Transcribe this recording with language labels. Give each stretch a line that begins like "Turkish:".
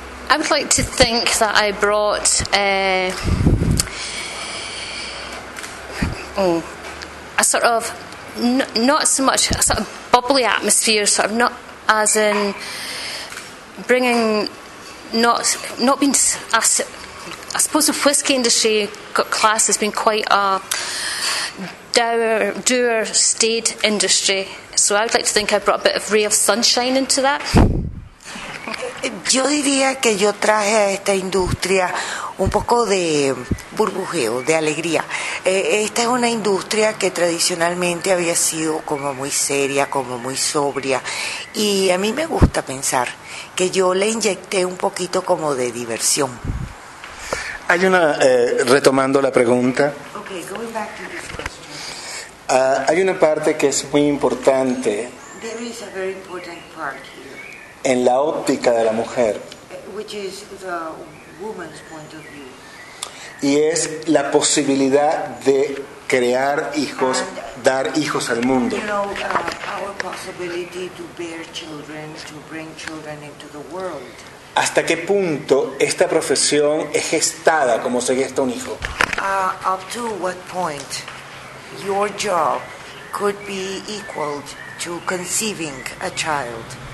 English: I would like to think that I brought a sort of not so much a sort of bubbly atmosphere, sort of not as in bringing not being I suppose the whiskey industry class has been quite a dour staid industry. So I would like to think I brought a bit of ray of sunshine into that.
Spanish: Yo diría que yo traje a esta industria un poco de burbujeo, de alegría. Esta es una industria que tradicionalmente había sido como muy seria, como muy sobria. Y a mí me gusta pensar que yo le inyecté un poquito como de diversión. Hay una, retomando la pregunta.
English: Okay, going back to this question.
Spanish: Hay una parte que es muy importante.
English: There is a very important part here.
Spanish: En la óptica de la mujer.
English: Which is the woman's point of view.
Spanish: Y es la posibilidad de crear hijos, and, dar hijos al mundo.
English: You know, our possibility to bear children, to bring children into the world.
Spanish: ¿Hasta qué punto esta profesión es gestada como se gesta un hijo?
English: Up to what point your job could be equal to conceiving a child?